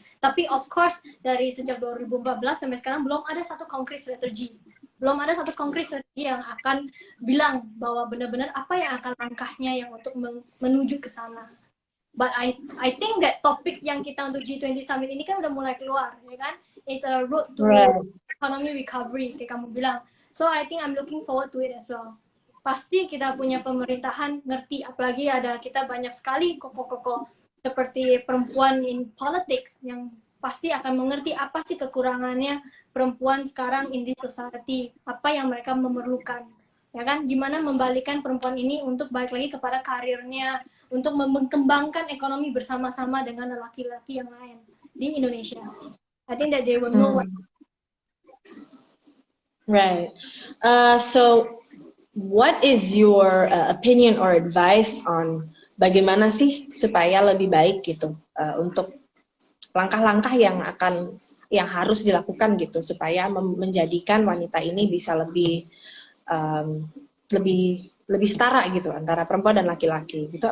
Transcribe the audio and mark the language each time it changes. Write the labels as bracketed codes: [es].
[id] Tapi [en] of course [id] dari sejak 2014 sampai sekarang belum ada satu konkret strategi. Belum ada satu konkret strategi yang akan bilang bahwa benar-benar apa yang akan langkahnya yang untuk menuju ke sana. [en] But I think that [id] topik yang kita untuk G20 Summit ini kan udah mulai keluar, ya kan? [en] It's a road to economy recovery, [id] kayak kamu bilang. [en] So I think I'm looking forward to it as well. [id] Pasti kita punya pemerintahan ngerti, apalagi ada kita banyak sekali koko-koko seperti perempuan [en] in politics [id] yang pasti akan mengerti apa sih kekurangannya perempuan sekarang [en] in this society, [id] apa yang mereka memerlukan, ya kan? Gimana membalikan perempuan ini untuk balik lagi kepada karirnya, untuk mengembangkan ekonomi bersama-sama dengan laki-laki yang lain di Indonesia. [en] I think that they will know what. Right. So, what is your opinion or advice on [id] bagaimana sih supaya lebih baik gitu untuk langkah-langkah yang harus dilakukan gitu supaya menjadikan wanita ini bisa lebih lebih setara gitu antara perempuan dan laki-laki gitu.